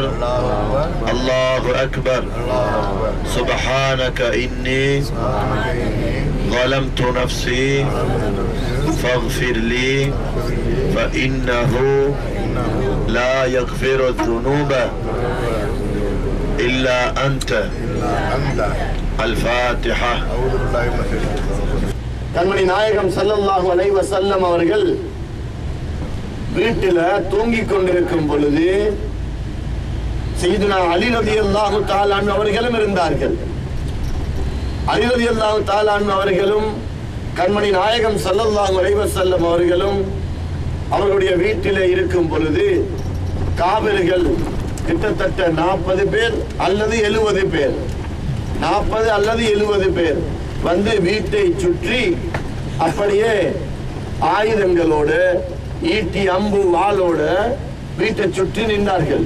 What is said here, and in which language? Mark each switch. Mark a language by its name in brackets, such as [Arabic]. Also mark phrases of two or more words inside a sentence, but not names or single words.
[Arabic] الله أكبر. سبحانك إني ظلمت نفسي فاغفر لي فإنه لا يغفر الذنوب إلا أنت. الفاتحة. [Tamil] கண்மணி நாயகம் [Arabic] صلى الله عليه وسلم [Tamil] அவர்கள் வீட்டில் தூங்கிக் கொண்டிருக்கும் பொழுது சய்யிதுனா அலி [Arabic] رضي الله تعالى عنه [Tamil] அவர்களும் இருந்தார்கள். அலி [Arabic] رضي الله تعالى عنه [Tamil] அவர்களும் கண்மணி நாயகம் [Arabic] صلى الله عليه وسلم [Tamil] அவர்களும் அவர்களுடைய வீட்டில் இருக்கும் பொழுது காபிர்கள் கிட்டத்தட்ட 40 பேர் அல்லது 70 பேர் 40 அல்லது 70 பேர் வந்து வீட்டை சுற்றி அப்படியே ஆயுதங்களோடு ஈட்டி அம்பு வாளோடு வீட்டை சுற்றி நின்றார்கள்.